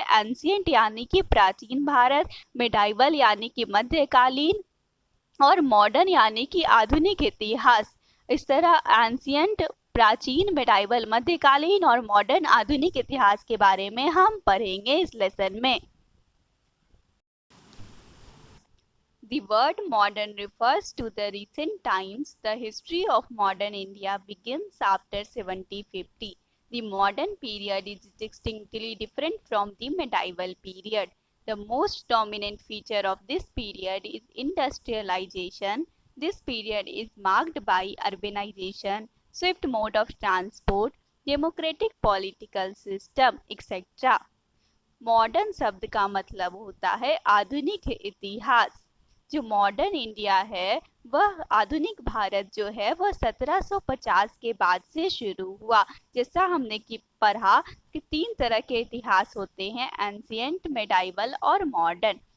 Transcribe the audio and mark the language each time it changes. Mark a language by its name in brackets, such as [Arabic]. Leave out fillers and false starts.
[Hindi] Ancient यानी कि प्राचीन भारत, मेडाइवल यानी कि मध्यकालीन, और मॉडर्न यानी कि आधुनिक इतिहास। इस तरह एंशियंट, प्राचीन, मेडाइवल मध्यकालीन और मॉडर्न आधुनिक इतिहास के बारे में हम पढ़ेंगे इस लेसन में। [English] The word modern refers to the recent times. The history of modern India begins after 1750. The modern period is distinctly different from the medieval period. The most dominant feature of this period is industrialization. This period is marked by urbanization, swift mode of transport, democratic political system, etc. [Hindi] Modern शब्द का मतलब होता है आधुनिक इतिहास। जो modern India है वह आधुनिक भारत जो है वह 1750 के बाद से शुरू हुआ। जैसा हमने कि पढ़ा कि तीन तरह के इतिहास होते हैं, एंशियंट, मेडाइवल और मॉडर्न।